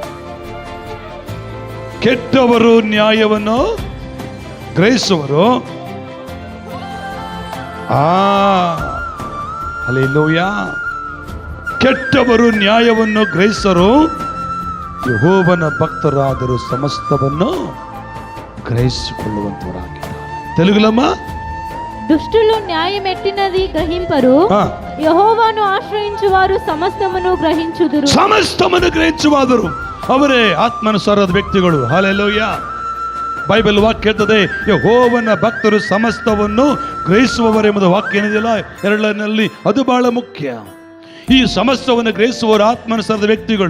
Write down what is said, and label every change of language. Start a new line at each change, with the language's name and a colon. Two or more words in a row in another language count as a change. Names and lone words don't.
Kannada: ಕೆಟ್ಟವರು ನ್ಯಾಯವನ್ನು ಗ್ರಹಿಸುವರು, ಹಲ್ಲೆಲೂಯಾ. ಕೆಟ್ಟವರು ನ್ಯಾಯವನ್ನು ಗ್ರಹಿಸರು, ಯೆಹೋವನ ಭಕ್ತರಾದರೂ ಸಮಸ್ತವನ್ನು ಗ್ರಹಿಸಿಕೊಳ್ಳುವಂತವರಾಗಿದ್ದಾರೆ.
Telugu: తెలుగులమ్మా? దుష్టులు న్యాయమెట్టినది గ్రహింపరు, యెహోవాను ఆశ్రయించువారు సమస్తమును గ్రహించుదురు.
Kannada: ಸಮಸ್ತವನ್ನು ಗ್ರಹಿಸುವಾದರು ಅವರೇ ಆತ್ಮಾನುಸಾರದ ವ್ಯಕ್ತಿಗಳು. ಹಲ್ಲೆಲೂಯಾ. ಬೈಬಲ್ ವಾಕ್ಯ ಹೇಳ್ತದೆ, ಯೆಹೋವನ ಭಕ್ತರು ಸಮಸ್ತವನ್ನು ಗ್ರಹಿಸುವವರೆಂಬುದು ವಾಕ್ಯ ಏನಿದೆಯಲ್ಲ ಎರಡನಲ್ಲಿ, ಅದು ಬಹಳ ಮುಖ್ಯ. ಈ ಸಮಸ್ತವನ್ನು ಗ್ರಹಿಸುವವರು ಆತ್ಮಾನುಸಾರದ ವ್ಯಕ್ತಿಗಳು.